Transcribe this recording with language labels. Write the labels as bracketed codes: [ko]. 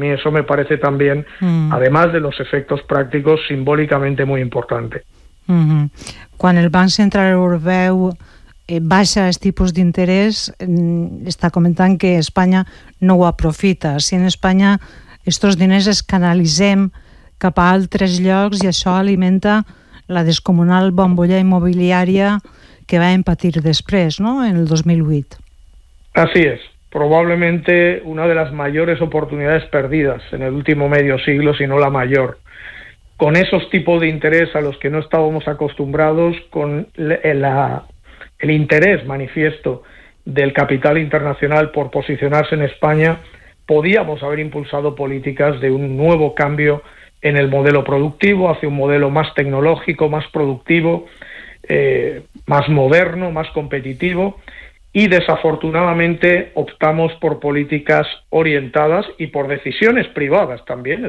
[es] A mí eso me parece también, además de los efectos prácticos, simbólicamente muy importante. [ca] Quan el Banc Central Europeu baixa els tipus d'interès, està comentant que Espanya no ho aprofita. Si en Espanya aquests diners es canalitzem cap a altres llocs i això alimenta la descomunal bombolla immobiliària que vam patir després, no?, en el 2008. [es] Así es. Probablemente una de las mayores oportunidades perdidas en el último medio siglo, si no la mayor. Con esos tipos de interés a los que no estábamos acostumbrados, con el interés manifiesto del capital internacional por posicionarse en España, podíamos haber impulsado políticas de un nuevo cambio en el modelo productivo, hacia un modelo más tecnológico, más productivo, más moderno, más competitivo, y desafortunadamente optamos por políticas orientadas y por decisiones privadas también.